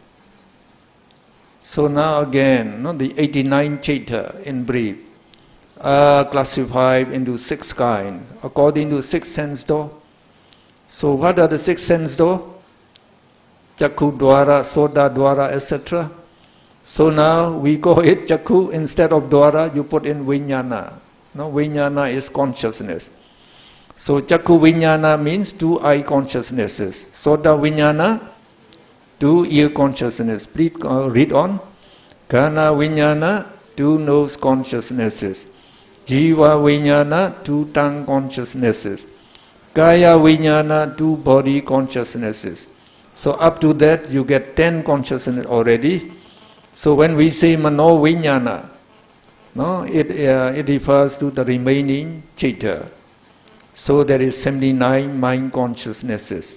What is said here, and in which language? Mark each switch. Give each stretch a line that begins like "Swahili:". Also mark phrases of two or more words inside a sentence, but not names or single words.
English: So now again, the 89 chapter in brief are classified into 6 kinds according to 6 sense door. So what are the 6 sense door?
Pali: Chakku dwara, soda dwara,
English: etc. So now we call it chakku. Instead of dwara, you put in vijnana. Vijnana is consciousness. So
Pali: chakku vijnana
English: means 2 eye consciousnesses.
Pali: Soda vijnana,
English: 2 ear consciousness. Please read on.
Pali: Kana vijnana,
English: 2 nose consciousnesses.
Pali: Jiva vijnana,
English: 2 tongue consciousnesses.
Pali: Kaya vijnana,
English: 2 body consciousnesses. So up to that you get 10 consciousness already. So when we say
Pali: mano vijnana,
English: it refers to the remaining chapter. So there is 79 mind consciousnesses.